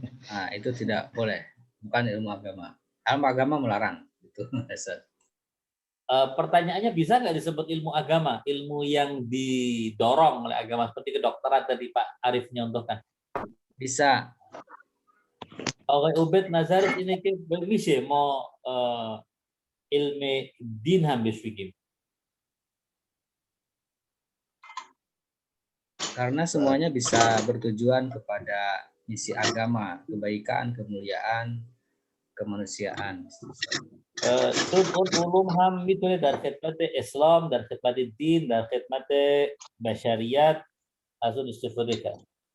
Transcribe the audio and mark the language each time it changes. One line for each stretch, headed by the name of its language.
Indonesian: Nah, itu tidak boleh, bukan ilmu agama. Ilmu agama melarang itu. Pertanyaannya bisa nggak disebut ilmu agama, ilmu yang didorong oleh agama seperti kedokteran tadi Pak Arif nyontohkan? Bisa.
Persian: آقای عبید نظرش اینه که میشه ما علم دین هم بهش بگیم.
Indonesian: Karena semuanya bisa bertujuan kepada misi agama, kebaikan, kemuliaan, kemanusiaan.
Persian: چون اون علوم هم میتونه در خدمت اسلام، در خدمت دین، در خدمت بشریت از اون استفاده کرد.